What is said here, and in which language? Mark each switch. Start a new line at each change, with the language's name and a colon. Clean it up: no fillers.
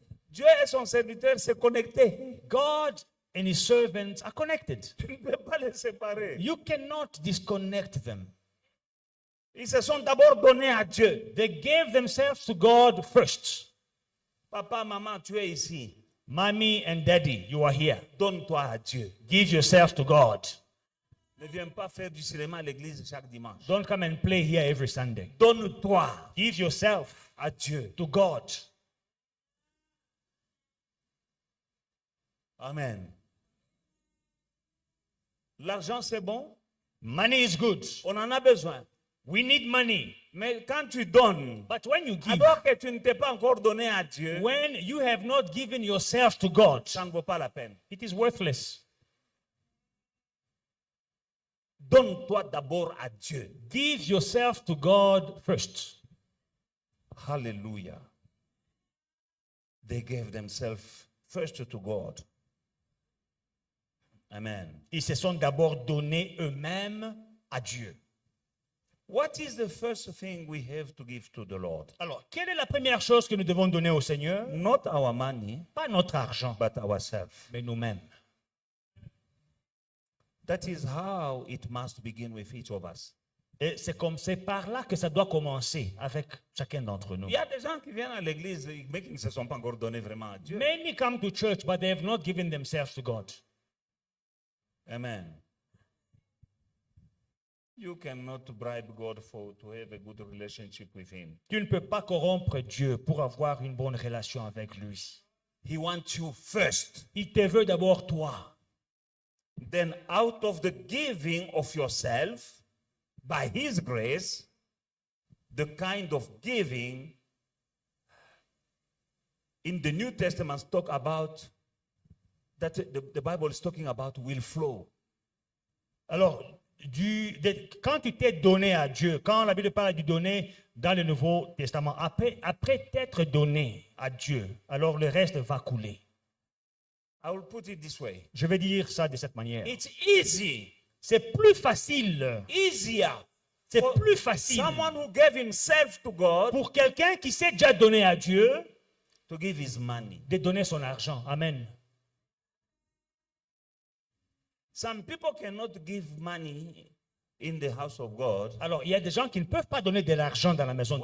French: Dieu et son serviteur se connectés.
English: God and his servants are connected.
French: Tu ne peux pas les séparer.
English: You cannot disconnect them.
French: Ils se sont d'abord donnés à Dieu.
English: They gave themselves to God first.
French: Papa, maman, tu es ici.
English: Mommy and daddy, you are here.
French: Donne-toi à Dieu.
English: Give yourself to God.
French: Ne viens pas faire du cinéma à l'église chaque dimanche.
English: Don't come and play here every Sunday.
French: Donne-toi
English: Give yourself
French: à Dieu.
English: to God. Amen.
French: L'argent, c'est bon.
English: Money is good.
French: On en a besoin.
English: We need money.
French: Mais quand tu donnes,
English: But when you give,
French: alors que tu ne t'es pas encore donné à Dieu,
English: when you have not given yourself to God,
French: ça ne vaut pas la peine.
English: it is worthless.
French: Donne-toi d'abord à Dieu.
English: Give yourself to God first. Hallelujah. They gave themselves first to God. Amen.
French: Ils se sont d'abord donnés eux-mêmes à Dieu.
English: What is the first thing we have to give to the Lord?
French: Alors, quelle est la première chose que nous devons donner au Seigneur?
English: Not our money,
French: Pas notre argent,
English: but ourselves.
French: mais nous-mêmes.
English: That is how it must begin with each of us.
French: Et c'est par là que ça doit commencer avec chacun d'entre nous. Il y a des gens qui viennent à l'église, mais qui ne se sont pas encore donnés vraiment à Dieu.
English: Many come to church, but they have not given themselves to God. Amen. You cannot bribe God to have a good relationship with Him.
French: Tu ne peux pas corrompre Dieu pour avoir une bonne relation avec lui.
English: He wants you first.
French: Il te veut d'abord toi.
English: Then, out of the giving of yourself, by His grace, the kind of giving in the New Testament talk about that the Bible is talking about will flow.
French: Alors, quand tu t'es donné à Dieu, quand la Bible parle du donner dans le Nouveau Testament, après t'être donné à Dieu, alors le reste va couler.
English: I will put it this way.
French: Je vais dire ça de cette manière.
English: It's easy,
French: C'est plus facile.
English: easier
French: C'est
English: for
French: plus facile
English: someone who gave himself to God
French: pour quelqu'un qui s'est déjà donné à Dieu
English: to give his money.
French: de donner son argent. Amen.
English: Some people cannot give money in the house of God.
French: Alors, il y a des gens qui ne peuvent pas donner de l'argent dans la maison de